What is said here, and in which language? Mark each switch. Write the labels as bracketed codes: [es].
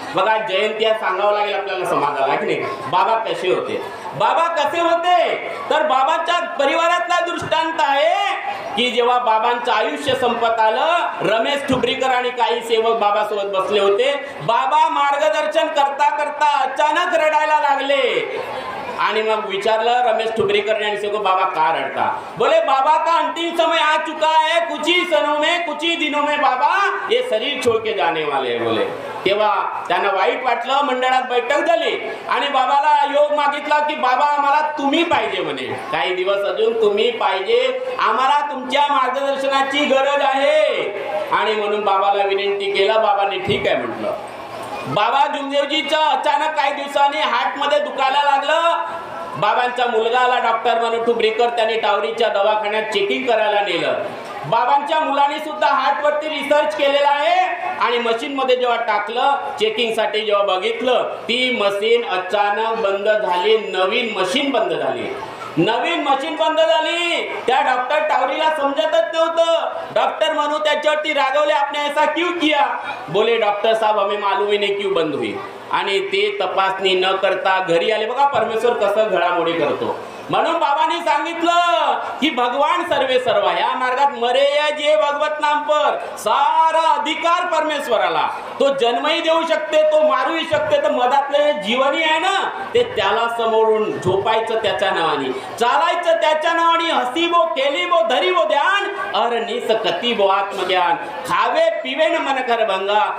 [mr] बघा जयंती सांगावं लागेल आपल्याला समाजाला की नाही. बाबा कसे होते, बाबा कसे होते तर बाबाच्या परिवारातला दृष्टांत आहे की जेव्हा बाबांचं आयुष्य संपत आलं, रमेश ठुबरीकर आणि काही सेवक बाबासोबत बसले होते. बाबा मार्गदर्शन करता करता अचानक रडायला लागले आणि मग विचारलं रमेश ठुबरीकर यांनी सेवक बाबा का रडता. [hi] बोले बाबा का अंतिम समय आ चुका है, कुछ ही सनों में कुछ ही दिनों में बाबा ये शरीर छोड़ के जाने वाले हैं बोले. [mr] तेव्हा त्यांना वाईट वाटलं. मंडळात बैठक झाली आणि बाबाला योग मागितला की बाबा आम्हाला तुम्ही पाहिजे म्हणे, काही दिवस अजून तुम्ही पाहिजे, आम्हाला तुमच्या मार्गदर्शनाची गरज आहे. आणि म्हणून बाबाला विनंती केलं. बाबांनी ठीक आहे म्हटलं. बाबा जुमदेवजीचं अचानक काही दिवसांनी हार्ट मध्ये दुखायला लागलं. बाबांचा मुलगा आला डॉक्टर मनोहर ठुबरीकर, त्यांनी टावरीच्या दवाखान्यात चेकिंग करायला नेलं. बाबांच्या मुलांनी सुद्धा हार्ट वरती रिसर्च केलेला आहे आणि मशीन मध्ये जेव्हा टाकलं चेकिंग साठी, जेव्हा बघितलं ती मशीन अचानक बंद झाली. नवीन मशीन बंद झाली. नवीन मशीन बंद झाली. त्या डॉक्टर टावरीला समजतच नव्हतं. डॉक्टर म्हणू त्याच्यावरती रागवले, [hi] आपने ऐसा क्यों किया. बोले डॉक्टर साहब हमें मालूम ही नहीं क्यों बंद हुई. [mr] आणि ते तपासणी न करता घरी आले. बघा परमेश्वर कसं घडामोडी करतो. म्हणून बाबांनी सांगितलं की भगवान सर्वे सर्व, ह्या मार्गात मरे जे भगवत नाम पर सारा अधिकार परमेश्वराला. तो जन्मही देऊ शकते, तो मारूही शकते. तर मधातले जीवनी आहे ना ते त्याला समोरून झोपायचं त्याच्या नावाने, चालायचं त्याच्या नावाने, [hi] हसीबो केलीबो धरीबो ध्यान अरनिस कतीबो आत्मज्ञान, खावे पिवे न मन कर भंगा.